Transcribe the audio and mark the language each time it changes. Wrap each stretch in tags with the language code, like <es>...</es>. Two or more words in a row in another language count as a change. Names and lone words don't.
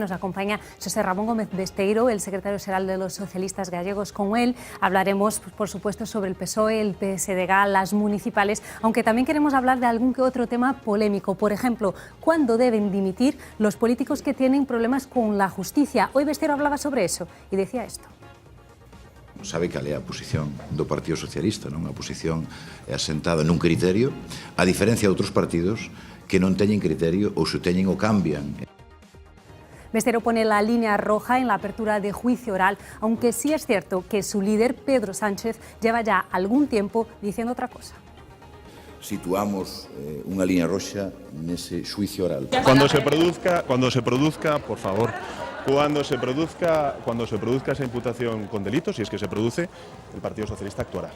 <es>Nos acompaña José Ramón Gómez Besteiro, el secretario xeral de los socialistas gallegos. Con él hablaremos, por supuesto, sobre el PSOE, el PSDG, las municipales, aunque también queremos hablar de algún que otro tema polémico. Por ejemplo, ¿cuándo deben dimitir los políticos que tienen problemas con la justicia? Hoy Besteiro hablaba sobre eso y decía esto.</es> <gl>Sabe cal é a posición do Partido Socialista, non? A posición asentada nun criterio, a diferencia de outros partidos que non teñen criterio ou se teñen o cambian.</gl> <es>Besteiro pone la línea roja en la apertura de juicio oral, aunque sí es cierto que su líder, Pedro Sánchez, lleva ya algún tiempo diciendo otra cosa.</es> <gl>Situamos unha línea roxa nese xuicio oral.</gl> <es>Cuando se produzca, por favor, cuando se produzca esa imputación con delitos, si es que se produce, el Partido Socialista actuará.</es>